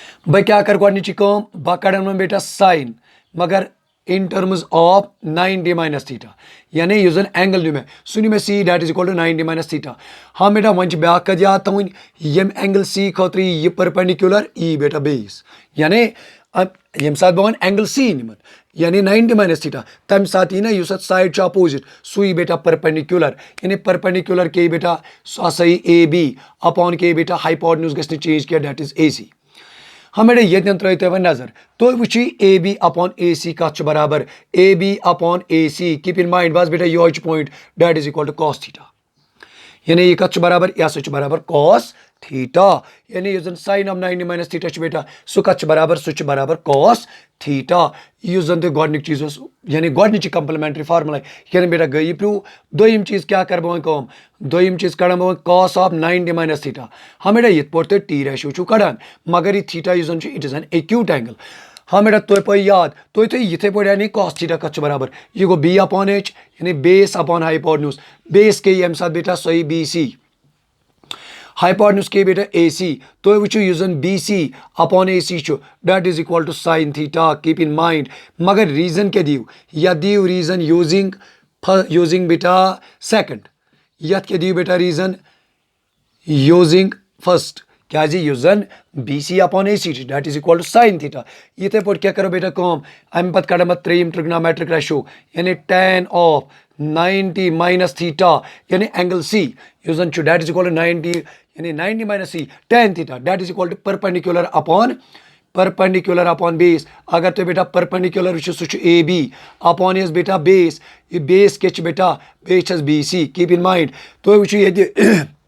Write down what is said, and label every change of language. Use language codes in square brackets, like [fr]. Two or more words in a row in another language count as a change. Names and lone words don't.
[ks] बह क्या कर गोडनिची कम बह कड़न वन बेटा साइन मगर [en] in terms of 90 minus theta [ks] यानी यह जन एंगल नु मे सह नु मे सी [en] that is equal to 90 minus theta [ks] हाँ बेटा वन ब्या कद याद थवन यम [en] angle C [ks] खतर यह परपेंडिकुलर ई बेटा बेस यानी यम सात बह वन [en] angle C [ks] निमन यानी [en] 90 minus theta [ks] तम सात यी ना युस [en] side opposite [ks] सु बेटा परपेंडिकुलर यानी परपेंडिकुलर के बेटा सह [en] AB upon [ks] के बेटा हाइपोटेन्यूज गि चेंज किया [en] that is AC [ks] हम बेटा ये त्रो वन नजर तो वुची [en] AB upon AC [ks] कत बराबर [en] AB upon AC keep in mind [ks] बस बेटा यो [en] point that is equal to cos theta [ks] यानी यह कत बराबर यह सह बराबर [en] cos theta [ks] यानी यह [en] sine of 90 minus theta [ks] बेटा सह कत बराबर सह बराबर [en] cos theta [ks] यह जन तो गोडनिक चीज यानी गोडनिची [en] complementary formula [ks] यानी बेटा गई प्रूव दोयम चीज क्या कर बह कम दोयम चीज कड़न बह [en] cos of 90 minus theta [ks] हम बेटा ये पे [en] T ratio [ks] कड़ान मगर यह थीटा यह जन [en] it is an acute angle [ks] हाँ बेटा तुह पे याद तुह थो ये पे यानी [en] cos theta [ks] कत बराबर यह गो [en] B upon H [ks] यानी [en] base upon hypotenuse [ks] बेस के यम साथ बेटा सही बी सी हाइपोटेन्यूज के बेटा ए सी तो वो जन बी [en] C upon AC that is equal to sine theta keep in mind [ks] मगर रीजन क्या दियो या दियो [en] reason using [ks] बेटा सेकंड यथ क्या दियो बेटा [en] reason using first [ks] क्या युस जन [en] BC upon AC that is equal to sine theta [ks] इथे पे क्या करो बेटा कम अम पे कड़ त्रेम [en] trigonometric ratio [ks] यानी [en] tan of 90 minus theta [ks] यानी एंगल सी युस जन [en] that is equal to 90 [ks] यानी [en] 90 minus C tan theta that is equal to perpendicular upon base [ks] अगर तो बेटा परपेंडिकुलर सह [en] AB upon [ks] इज बेटा बेस ये बेस क्या बेटा बेस बी सी [en] keep in mind [ks] तो वो